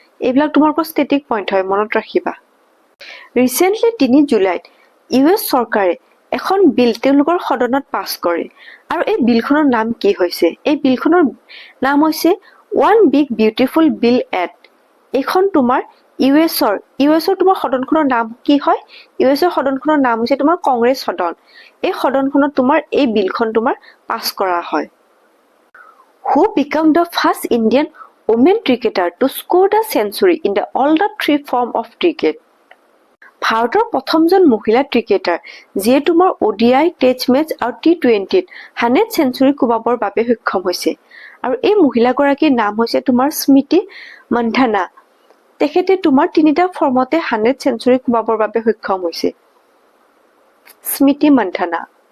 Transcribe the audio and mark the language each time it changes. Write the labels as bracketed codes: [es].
[as] এইবিলাক তোমালোকৰ static point হয়, মনত ৰাখিবা। ৰিচেণ্টলি 3 জুলাইত US চৰকাৰে এখন বিল তেওঁলোকৰ সদনত পাছ কৰে আৰু এই বিলখনৰ নাম কি হৈছে? এই বিলখনৰ নাম হৈছে one big beautiful bill act. এইখন তোমাৰ ইউএছৰ তোমাৰ সদনখনৰ নাম কি হয়? ইউএছৰ সদনখনৰ নাম হৈছে তোমাৰ কংগ্ৰেছ সদন। এই সদনখনত তোমাৰ এই বিলখন তোমাৰ পাছ কৰা হয়। [en] Who became the first Indian women cricketer to score the century in all the 3 forms of cricket? [as] ভাৰতৰ প্ৰথমজন মহিলা ক্ৰিকেটাৰ যিয়ে তোমাৰ ODI, টেষ্ট মেচ আৰু T20ত 100 চেঞ্চুৰী কোবাবৰ বাবে সক্ষম হৈছে আৰু এই মহিলাগৰাকীৰ নাম হৈছে তোমাৰ স্মৃতি মন্ধানা। তেখেতে তোমাৰ 3টা ফৰ্মতে 100 চেঞ্চুৰী কোবাবৰ বাবে সক্ষম হৈছে। স্মৃতি মন্ধানা।